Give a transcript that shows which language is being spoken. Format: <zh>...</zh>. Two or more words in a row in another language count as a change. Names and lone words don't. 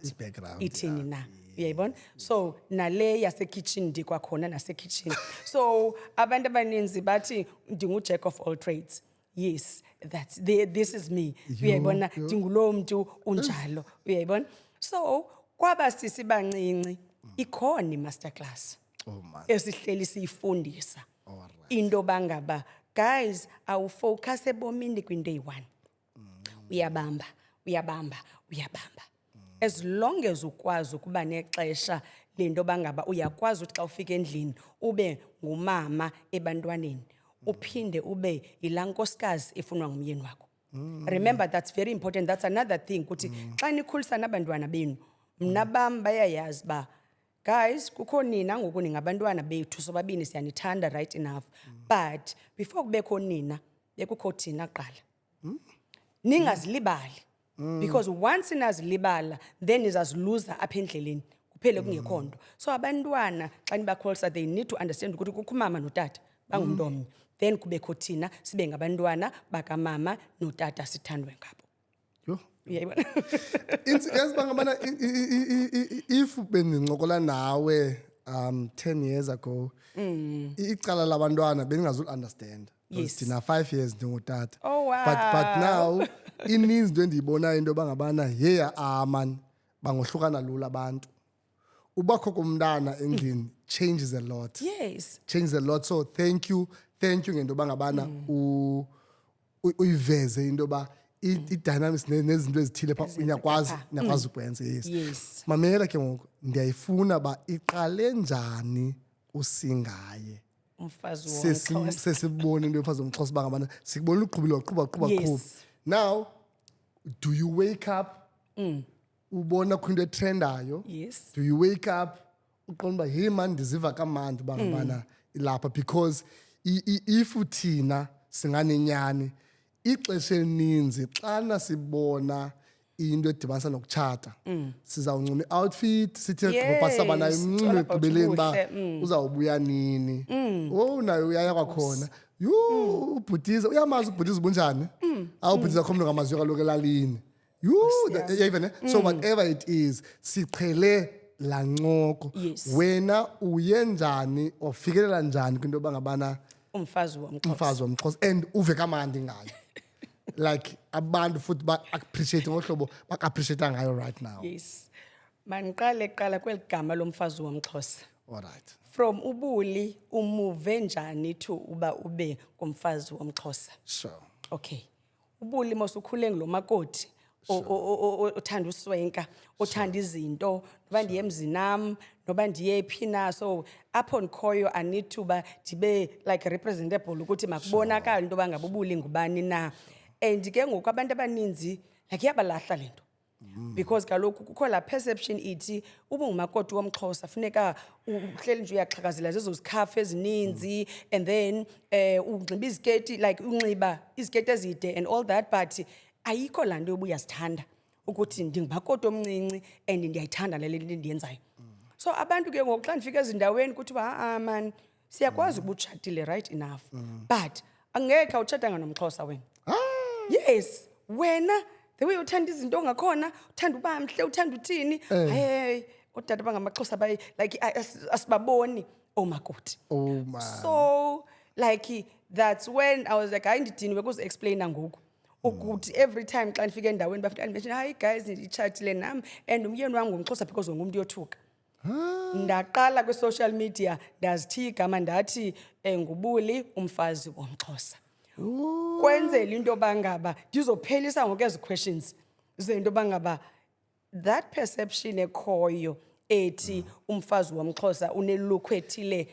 <xh>I-background, ithini na. Uyayibona? So nale yase kitchen ndikwakhona nase kitchen. So abantu abaninzi bathi ndingu</xh> <en>jack of all trades. Yes, this is me.</en> <xh>Uyayibona ndingulo muntu unjalo. Uyayibona? So kwaba sisi bancinci ikhona i-masterclass.</xh> <en>Oh man.</en> <xh>Esihleli siyifundisa.</xh> <en>All right.</en> <xh>Into bangaba guys awufocus ebomini kwinto eyi-1. Uyabamba.</xh> <en>As long as</en> <xh>ukwazi ukuba nexesha lento bangaba uyakwazi ukuthi xa ufika endlini ube ngumama ebantwaneni. Uphinde ube ilankosikazi efunwa ngumyeni wakho.</xh> <en>Remember, that's very important. That's another thing</en> <xh>ukuthi xa nikhulisa nabantwana benu mna bam bayayazi ba guys kukho nina ngoku ningabantwana bethu sobabini siyanithanda</xh> <en>right enough, but before</en> <xh>kubekho nina bekukho thina qala. Ningazilibali because once ninazilibala then nizaziluza apha endleleni kuphele kungekho nto. So abantwana xa nibakholisa</xh> <en>they need to understand</en> <xh>ukuthi kukho umama notata bangumntu omnye. Then kubekho thina sibe ngabantwana bakamama notata sithandwe ngabo. Yho. Uyayibona? Yazi bangabana if bendincokola nawe 10 years ago icala labantwana bengingazul understand.</xh> <en>Yes.</en> <xh>Thina 5 years ndingutata.</xh> <en>Oh, wow. But now</en> <xh>ininzi into endiyibonayo into bangabana</xh> <en>yeah man</en> <xh>bangohlukana lula abantu. Ubakho komntana endlini</xh> <en>changes a lot. Yes. Changes a lot. So thank you</en> <xh>ngento bangabana uyiveze into ba i-dynamics nezinto ezithile pha uyakwazi ukwenza.</xh> <en>Yes.</en> <xh>Mamela ke ngoku ndiyayifuna ba iqale njani usingaye. Umfazi womXhosa. Sesibona into yomfazi womXhosa bangabana sikubona uqhubile waqhuba.</xh> <en>Yes. Now do you wake up</en> <xh>ubona kwinto etrendayo?</xh> <en>Yes. Do you wake up</en> <xh>uqonda uba</xh> <en>hey man</en> <xh>ndiziva kamandi bangabana ilapha</xh> <en>because if</en> <xh>uthina singanenyani ixesha elininzi xana sibona into edibanisa nokutshata sizawuncuma i-outfit sithi gqopa saba nayo imncime ekugqibeleni uba uzawubuya nini. Nayo uyaya kwakhona ubhutiza uyamazi ubhutiza ubunjani awubhutiza kho mntu ngamaziyo kaloku elalini</xh> <en>even so whatever it is</en> <xh>siqhele la ncoko.</xh> <en>Yes.</en> <xh>Wena uye njani ofikelela njani kwinto bangabana Umfazi womXhosa and uve kamandi ngayo like abantu futhi ba-appreciate ngohlobo bak-appreciate ngayo</xh> <en>right now. Yes.</en> <xh>Maniqale kuqala kweli gama lomfazi womXhosa.</xh> <en>All right.</en> <xh>From ubuli umuve njani to uba ube ngumfazi womXhosa.</xh> <en>Sure. Okay.</en> <xh>Ubuli mosukhule ngulomakoti othanda uswenka, othanda izinto, noba ndiye emzinam, noba ndiye phi na. So apho ndikhoyo</xh> <en>I need to</en> <xh>ba ndibe</xh> <en>like representable</en> <xh>ukuthi makubonakala into bangaba ubuli ngubani na. And ke ngoku abantu abaninzi like yabalahla lento. because kaloku kukho la perception ithi uba ungumakoti womXhosa funeka uhleli nje uyaxhakazela zezo zikhafu ezininzi</xh> <en>and then</en> <xh>unxiba iziketi like unxiba iziketi ezide</xh> <en>and all that, but</en> <xh>ayikho laa nto yoba uyazithanda ukuthi ndingumakoti omncinci and ndiyayithanda le nto ndiyenzayo. So abantu ke ngoku xa ndifika ezindaweni kuthiwa man siyakwazi uba utshatile</xh> <en>right enough but</en> <xh>angekhe awutshatanga nomXhosa wena. Yes, wena</xh> <en>the way</en> <xh>uthanda izinto ongakhona, uthanda uba mhle, uthanda uthini, hey odade bangamaXhosa baye like asibaboni omakoti.</xh> <en>Oh man. So like that's when I was like</en> <xh>hayi ndidiniwe kuzi-explaina ngoku ukuthi</xh> <en>every time</en> <xh>xa ndifika endaweni bafika mention hayi guys nditshatile nami and umyeni wami ngumXhosa because ngumuntu yothuka. Ndaqala kwi-</xh> <en>social media</en> <xh>ndazithiya igama ndathi ngubuli umfazi womXhosa. Kwenzela into bangaba ndizophelisa ngoku ezi questions zento bangaba</xh> <en>that perception</en> <xh>ekhoyo ethi umfazi womXhosa unelook ethile.</xh>